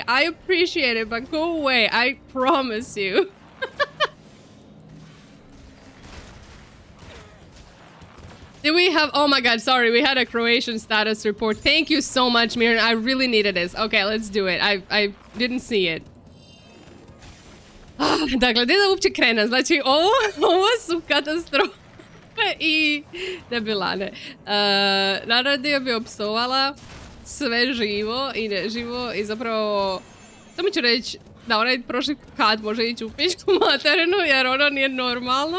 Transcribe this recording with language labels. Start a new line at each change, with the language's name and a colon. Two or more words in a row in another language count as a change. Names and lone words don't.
English: I appreciate it, but go away. I promise you. Did we have... Oh my god, sorry. We had a Croatian status report. Thank you so much, Miran. I really needed this. Okay, let's do it. I didn't see it.
Croatian: Dakle, gdje da uopće krenem? Znači, ovo su katastrofe i debilane. Naravno bi opsovala sve živo i neživo i zapravo... Samo ću reći da onaj prošli kat može ići u pičku materinu jer ono nije normalno.